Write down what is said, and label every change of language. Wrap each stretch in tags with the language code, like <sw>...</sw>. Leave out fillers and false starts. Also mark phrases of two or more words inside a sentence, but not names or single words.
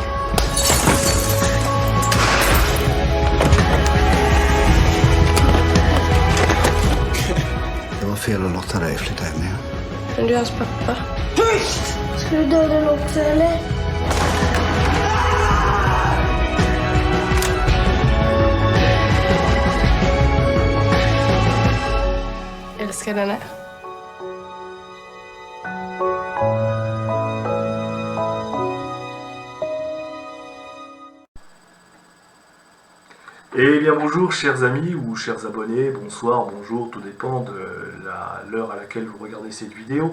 <sv>Det var fel att låta dig flytta hem igen. Men du är hans pappa. Tyst! Ska du döda den också, eller? Älskar henne.</sv> <fr>Eh bien bonjour chers amis ou chers abonnés, bonsoir, bonjour, tout dépend de l'heure à laquelle vous regardez cette vidéo.</fr>